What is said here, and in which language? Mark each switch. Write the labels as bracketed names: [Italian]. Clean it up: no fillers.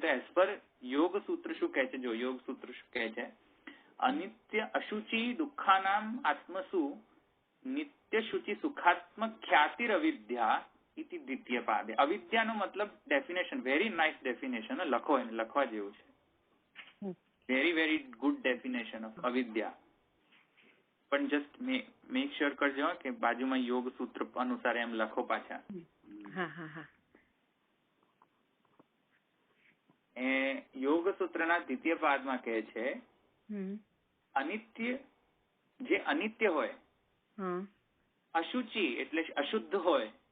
[Gujarati] તો as per યોગ સૂત્ર શું કહે છે? જો યોગ સૂત્ર શું કહે છે? [Sanskrit] અનિત્ય અશુચિ દુઃખાનામ આત્મસુ નિત્ય શુચિ સુખાત્મક ખ્યાતિર અવિદ્યા ઇતિ દ્વિતીય પાદે. [Gujarati] અવિદ્યાનો મતલબ ડેફિનેશન, [English] Very nice definition. [Gujarati] લખો, એને લખવા જેવું છે. [English] very good definition of avidya. [Gujarati] પણ જસ્ટ મેક શ્યોર કરજો કે બાજુમાં યોગ સૂત્ર અનુસાર એમ લખો પાછા. એ યોગ સૂત્રના દ્વિતીય પાદમાં કહે છે અનિત્ય, જે અનિત્ય હોય, અશુચિ એટલે અશુદ્ધ હોય,